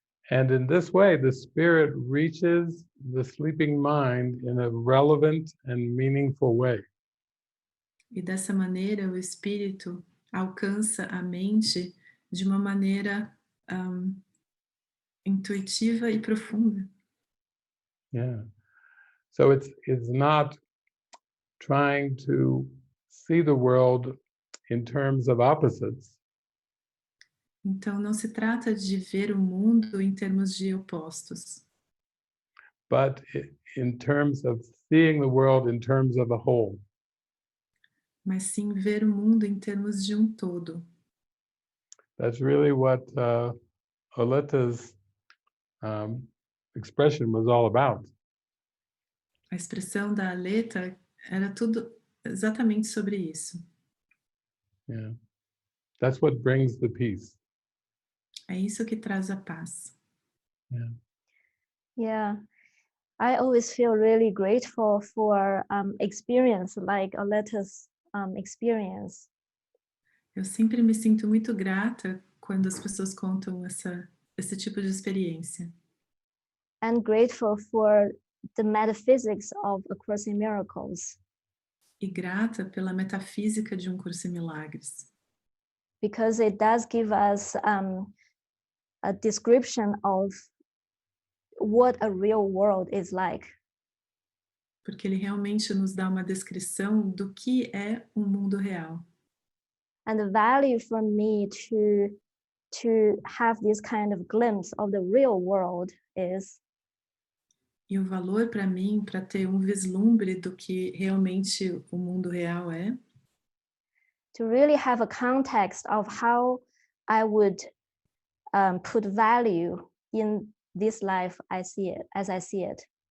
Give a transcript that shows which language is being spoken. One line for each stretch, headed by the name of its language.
English: And in this way, the spirit reaches the sleeping mind in a relevant and meaningful way.
Portuguese: E dessa maneira o espírito alcança a mente de uma maneira intuitiva e profunda.
English: Yeah. So it's not trying to see the world in terms of opposites,
Portuguese: Então não se trata de ver o mundo em termos de opostos,
English: but in terms of seeing the world in terms of a whole.
Portuguese: mas sim ver o mundo em termos de um todo.
English: That's really what Oleta's expression was all about.
Portuguese: A expressão da Aleta era tudo exatamente sobre isso.
English: Yeah. That's what brings the peace.
Portuguese: É isso que traz a paz.
English: Yeah. Yeah, I always feel really grateful for experience like Aleta's experience.
Portuguese: Eu sempre me sinto muito grata quando as pessoas contam esse tipo de experiência.
English: And grateful for the metaphysics of A Course in Miracles,
Portuguese: E grata pela metafísica de Curso em Milagres,
English: because it does give us a description of what a real world is like.
Portuguese: porque ele realmente nos dá uma descrição do que é um mundo real.
English: And the value for me to have this kind of glimpse of the real world is
Portuguese: E o valor para mim, para ter vislumbre do que realmente o mundo real é,
English: to really have a context of how I would put value in this life as I see it.